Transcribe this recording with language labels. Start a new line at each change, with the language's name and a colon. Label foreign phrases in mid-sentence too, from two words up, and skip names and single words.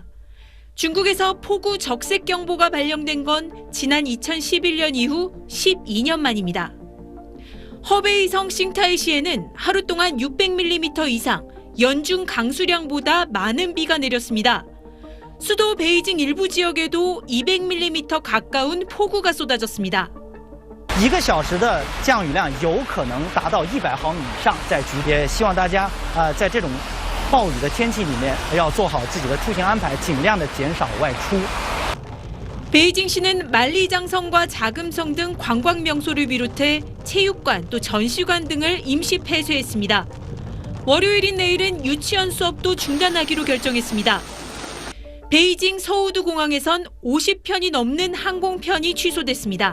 Korean: 중국에서 폭우 적색 경보가 발령된 건 지난 2011년 이후 12년 만입니다. 허베이성 싱타이시에는 하루 동안 600mm 이상, 연중 강수량보다 많은 비가 내렸습니다. 수도 베이징 일부 지역에도 200mm 가까운 폭우가 쏟아졌습니다.
Chinese: 1 个小时的降雨量有可能达到100毫米以上，在局也希望大家在这种暴雨的天气里面要做好自己的出行安排，尽量的减少外出。
Korean: 베이징시는 만리장성과 자금성 등 관광 명소를 비롯해 체육관 또 전시관 등을 임시 폐쇄했습니다. 월요일인 내일은 유치원 수업도 중단하기로 결정했습니다. 베이징 서우두 공항에선 50편이 넘는 항공편이 취소됐습니다.